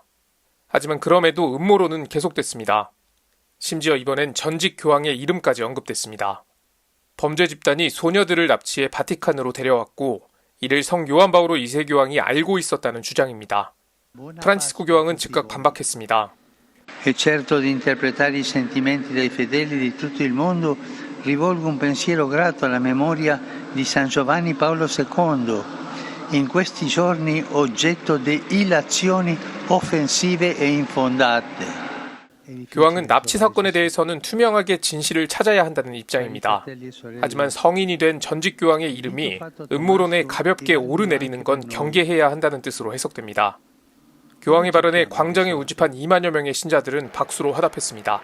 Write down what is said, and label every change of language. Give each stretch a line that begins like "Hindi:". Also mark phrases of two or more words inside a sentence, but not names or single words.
Korean: 하지만 그럼에도 음모론은 계속됐습니다. 심지어 이번엔 전직 교황의 이름까지 언급됐습니다. 범죄 집단이 소녀들을 납치해 바티칸으로 데려왔고 이를 성 요한 바오로 2세 교황이 알고 있었다는 주장입니다. 프란치스코 교황은 즉각 반박했습니다.
Italian: E certo di interpretare i sentimenti dei fedeli di tutto il mondo, rivolgo un pensiero grato alla memoria di San Giovanni Paolo II, in questi giorni oggetto di illazioni offensive e infondate.
Korean: 교황은 납치 사건에 대해서는 투명하게 진실을 찾아야 한다는 입장입니다. 하지만 성인이 된 전직 교황의 이름이 음모론에 가볍게 오르내리는 건 경계해야 한다는 뜻으로 해석됩니다. 교황의 발언에 광장에 우집한 2만여 명의 신자들은 박수로 화답했습니다.